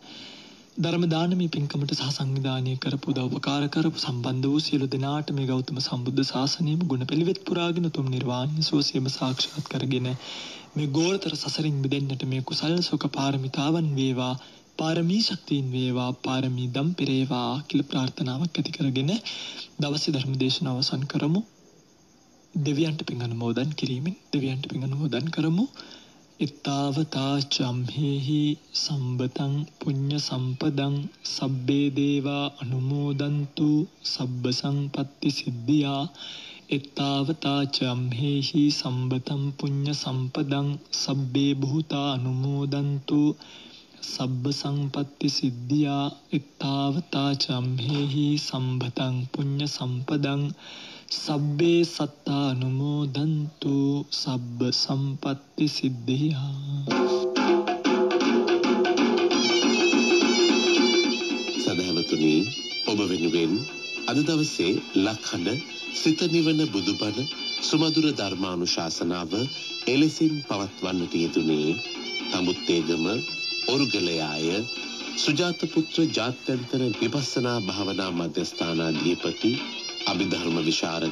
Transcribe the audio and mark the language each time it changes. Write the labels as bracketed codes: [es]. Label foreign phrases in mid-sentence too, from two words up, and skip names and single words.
[si] ධර්ම දානමේ පින්කමට සහ සංවිධානය කරපු උපකාර කරපු සම්බන්ධ වූ සියලු දෙනාට මේ ගෞතම සම්බුද්ධ ශාසනයම ගුණ පිළිවෙත් පුරාගෙන උතුම් නිර්වාණය සුවසේම සාක්ෂාත් කරගෙන මේ ගෝරතර සසරින් මිදෙන්නට මේ කුසල් සුඛ පාරමිතාවන් වේවා පාරමී ශක්තියින් වේවා පාරමී දම් පෙරේවා කියලා ප්‍රාර්ථනාවක් ඇති කරගෙන දවසේ ධර්ම දේශනාව අවසන් කරමු. දෙවියන්ට පින් අනුමෝදන් කිරීමෙන් දෙවියන්ට පින් අනුමෝදන් කරමු. [pi] ittavata chamhehi sambatan punya sampadang sabbe deva anumodantu sabba sampatti siddhiya ittavata chamhehi sambatan punya sampadang sabbe bhuta anumodantu sabba sampatti siddhiya ittavata chamhehi sambatan punya sampadang sabbe satta anumodantu sabba sampatti siddhiya. [si] සදහවතුනි ඔබ වෙනුවෙන් අද දවසේ ලක්හඬ සිත නිවන බුදුබණ සුමధుර ධර්මානුශාසනාව එලෙසින් පවත්වන්නට යෙදුනේ තමුත්තේගම ඔරුගලයාය සුජාත පුත්‍ර ජාත්‍යන්තර විපස්සනා භාවනා මධ්‍යස්ථානාධිපති අභිධර්ම විශාරද